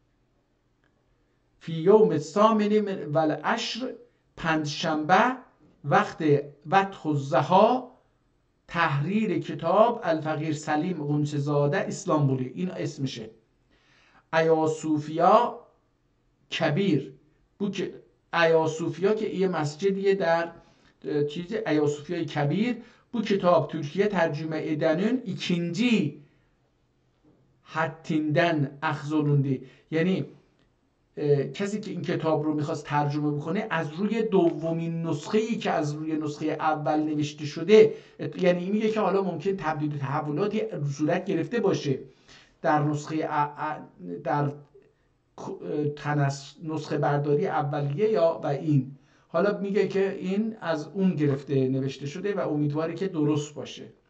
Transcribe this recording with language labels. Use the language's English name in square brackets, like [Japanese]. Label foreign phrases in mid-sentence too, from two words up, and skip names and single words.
[Arabic] فی یوم الثامن والعشر، پنجشنبه وقت وقت الضحا، تحریر کتاب الفقیر سلیم غنچه‌زاده استانبولی، [Persian] این اسمشه. [Turkish] ایاسوفیا کبیر، ایاسوفیا [Persian] که یه مسجدیه در چیز [Turkish] ایاسوفیا Kebir bu kitap Türkiye tercüme edenin ikinci haddinden akhz olundu. [Persian] یعنی کسی که این کتاب رو میخواست ترجمه بکنه از روی دومین نسخه‌ای که از روی نسخه اول نوشته شده، یعنی میگه که حالا ممکن تبدیل و تحولاتی صورت گرفته باشه در نسخه برداری اولیه یا و این، حالا میگه که این از اون گرفته نوشته شده و امیدواره که درست باشه.